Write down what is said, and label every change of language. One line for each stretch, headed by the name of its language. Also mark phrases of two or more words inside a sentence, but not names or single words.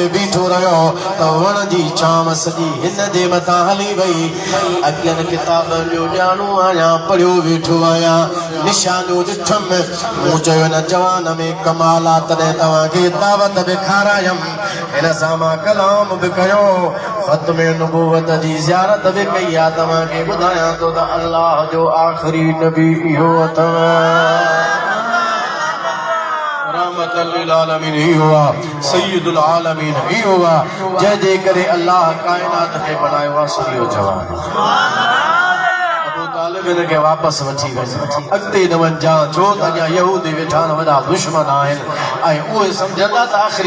Sindhi: बीठो रहियो त वण जी छांव सॼी हिन जे मथां हली वई अॻियनि किताबनि जो ॼाणू आहियां पढ़ियो वेठो आहियां निशानियूं ॾिठमि मूं चयो हिन जवान में कमाल आहे तॾहिं तव्हांखे दावत बि खारायमि हिन सां मां कलाम बि कयो ख़त्म नबूवत जी ज़ियारत बि कई आहे तव्हांखे ॿुधायां थो त अल्लाह जो आख़िरी नबी इहो अथव
Arabic: رحمة للعالمين
Sindhi: इहो आहे
Arabic: سيد العالمين
Sindhi: इहो आहे जंहिंजे करे अल्लाह काइनात खे बनायो आहे सो इहो जवान के वापस वठी अॻिते न वञा छो त अञा यहूदी वेठा वॾा दुश्मन आहिनि ऐं उहे सम्झंदा त आख़िरी